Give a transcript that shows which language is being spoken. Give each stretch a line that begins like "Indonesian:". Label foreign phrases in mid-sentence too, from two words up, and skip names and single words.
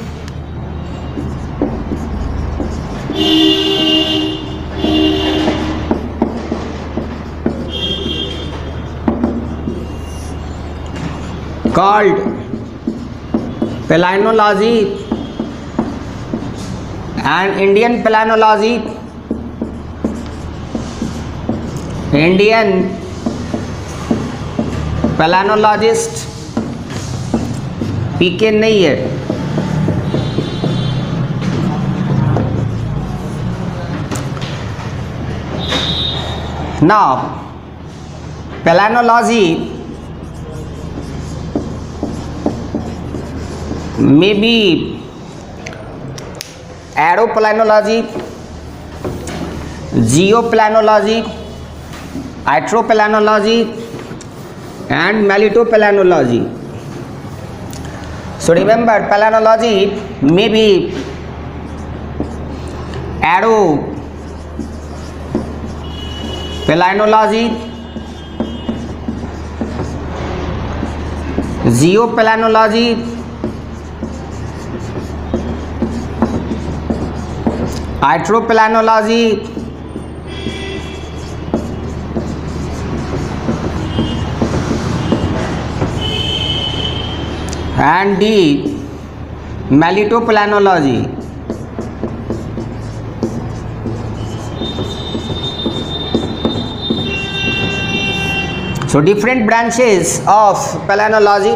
English: Called palaenology and Indian palaenology. Indian palaenologist
Hindi: पीके नहीं है.
English: Now palaenology may be aeropalaenology, geopalaenology, hydropalaenology and melitopalaenology. So remember, palaenology may be aeropalaenology, geopalaenology, hydropalaenology and the melitopalaenology. So different branches of palaenology.